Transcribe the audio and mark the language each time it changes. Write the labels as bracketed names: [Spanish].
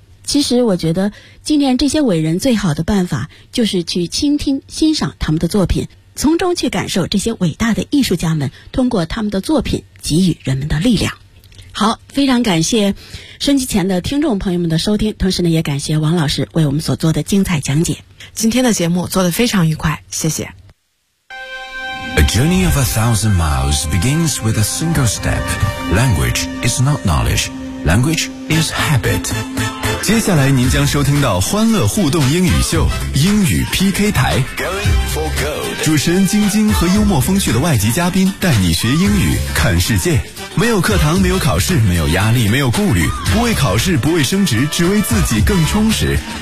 [Chinese] 其实我觉得纪念这些伟人最好的办法就是去倾听欣赏他们的作品，从中去感受这些伟大的艺术家们通过他们的作品给予人们的力量。好，非常感谢收机前的听众朋友们的收听，同时呢也感谢王老师为我们所做的精彩讲解。今天的节目做得非常愉快，谢谢。 [English] A journey of 1,000 miles begins with a single step. Language is not knowledge. Language is habit. [Chinese] 接下来您将收听到欢乐互动英语秀英语 PK 台，主持人晶晶和幽默风趣的外籍嘉宾带你学英语看世界。没有课堂，没有考试，没有压力，没有顾虑，不为考试，不为升职，只为自己更充实。